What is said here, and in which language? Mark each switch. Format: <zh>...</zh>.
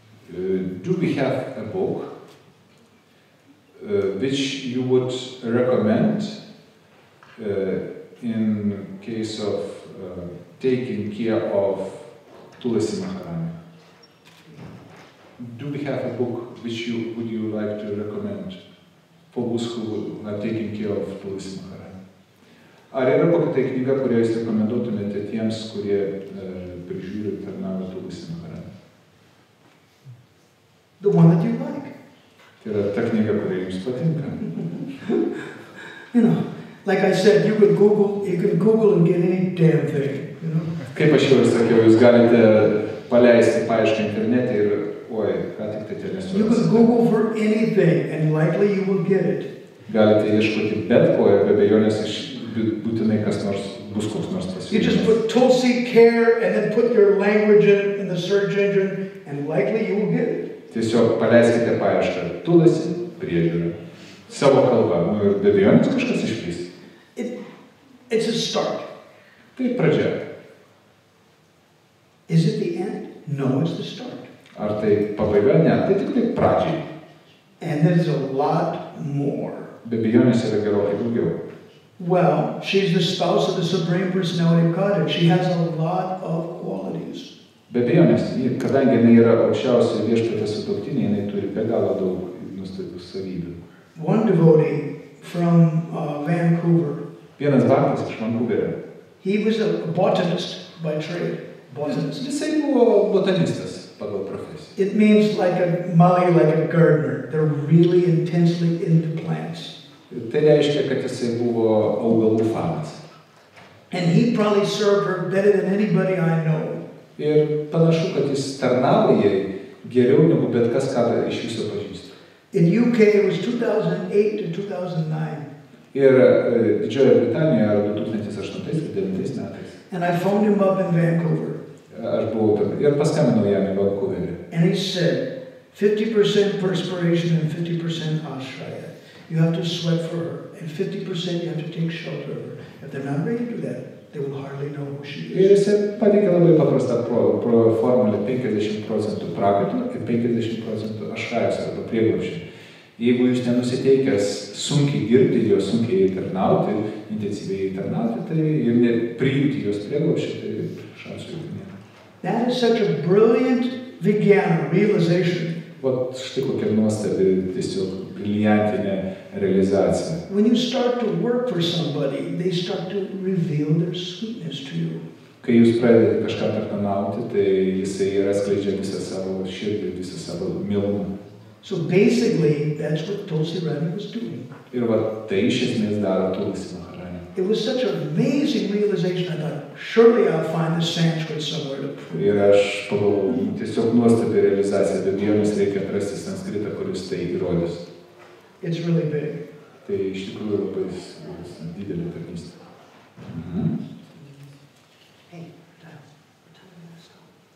<en>Do we have a book which you would recommend in case of taking care of Tulasi Maharani? Do we have a book which would you like to recommend for those who are taking care of Tulasi Maharani?</en> <lt>Ar yra kokia tai knyga, kurią jūs rekomenduotumėte tiems, kurie prižiūri ir tarnauja Tulasi Maharani?</lt> <en>The one that you like.</en> <lt>Tai yra ta knyga, kuri jums patinka.</lt> <en>You know, like I said, you can Google and get any damn thing. You know?</en> <lt>Kaip aš jau ir sakiau, jūs galite paleisti paiešką internete ir ką tik tai ten</lt> <en>You can Google for anything and likely you will get it.</en> <lt>Galite ieškoti bet ko ir be abejonės būtinai kas nors bus koks nors pasiūlymas.</lt> <en>You just put Tulsi care and then put your language in the search engine and likely you will get it.</en> <lt>Tiesiog paleiskite paiešką Tulasi priežiūrą Savo kalba. Nu, ir be abejonės kažkas išplys.</lt> <en>It's a start.</en> <lt>Tai pradžia.</lt> <en>Is it the end? No, it's the start.</en> <lt>Ar tai pabaiga? Ne, tai tik tai pradžiai.</lt> <en>And there's a lot more.</en> <lt>Be abejonės yra gerokai daugiau.</lt> <en>Well, she's the spouse of the Supreme Personality of Godhead. She has a lot of qualities.</en> <lt>Be abejonės, kadangi jinai yra aukščiausia viešpatės sutuoktinė, jinai turi be galo daug nuostabių savybių.</lt> <en>One devotee from Vancouver.</en> <lt>Vienas baktas iš Vancouverio.</lt> <en>He was a botanist by trade. Botanist.</en> <lt>Jisai buvo botanistas pagal profesiją.</lt> <en>It means like a Mali, like a gardener. They're really intensely into plants.</en> <lt>Tai reiškia, kad jisai buvo augalų fanas.</lt> <en>And he probably served her better than anybody I know.</en> <lt>Ir panašu, kad jis tarnavo jai geriau negu bet kas, ką iš viso pažįsta.</lt> <en>In UK it was 2008 to 2009.</en> <lt>Ir Didžiojoje Britanijoje ar 2008-2009 metais.</lt> <en>And I phoned him up in Vancouver.</en> <lt>Aš buvau ir paskambinau jam į Vancouverį.</lt> <en>And he said, 50% perspiration and 50% ashraya. You have to sweat for her, and 50% you have to take shelter of her. If they're not ready to do that, they will hardly know who she</en> <lt>Ir</lt> <en>is.</en> <lt>jis pateikė labai paprastą formulę 50% prakaito ir 50% ašrajos arba prieglobsčio. Jeigu jūs nenusiteikęs sunkiai dirbti, jos sunkiai tarnauti, intensyviai tarnauti, tai ir priimti jos prieglobsčio, tai šansų jokių nėra.</lt> <en>That is such a brilliant vijnana, realization.</en> <lt>Vat štai kokia nuostabi, tiesiog brilliantinė realizacija.</lt> <en>When you start to work for somebody, they start to reveal their sweetness to you.</en> <lt>Kai jūs pradedate kažką tarnauti, tai jisai yra skleidžia visą savo širdį, visą savo mielumą.</lt> <en>So basically, that's what Tulsi Rani was doing.</en> <lt>Ir va, tai iš esmės daro Tulsi Maharani.</lt> <en>It was such an amazing realization. I thought, surely I'll find the Sanskrit somewhere to prove.</en> <lt>Ir aš pagalvojau, tiesiog nuostabi realizacija, bet jomis reikia atrasti sanskritą, kuris tai įrodys.</lt> <en>It's really big.</en> <lt>Tai iš tikrųjų labai didelė tarnystė.</lt> <en>Hey, what time are we stop?</en>